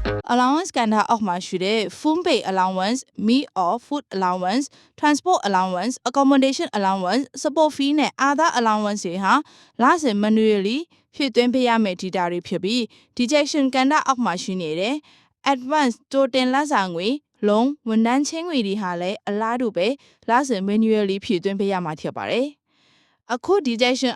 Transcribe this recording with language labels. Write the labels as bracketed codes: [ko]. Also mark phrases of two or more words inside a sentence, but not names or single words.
[my] allowance ကဏ္ဍအောက်မှာရှိတဲ့ [en] food pay allowance, meal or food allowance, transport allowance, accommodation allowance, support fee [my] နဲ့ [en] other allowance [my] တွေဟာလစဉ် manually ဖြည့်သွင်းပေးရမယ့် data တွေဖြစ်ပြီး deduction ကဏ္ဍအောက်မှာရှိနေတဲ့ advance ကြိုတင်လစာငွေ loan ဝန်ထမ်းချင်းငွေတွေဟာလည်းအလားတူပဲလစဉ် manually ဖြည့်သွင်းပေးရမှာဖြစ်ပါတယ်။အခု deduction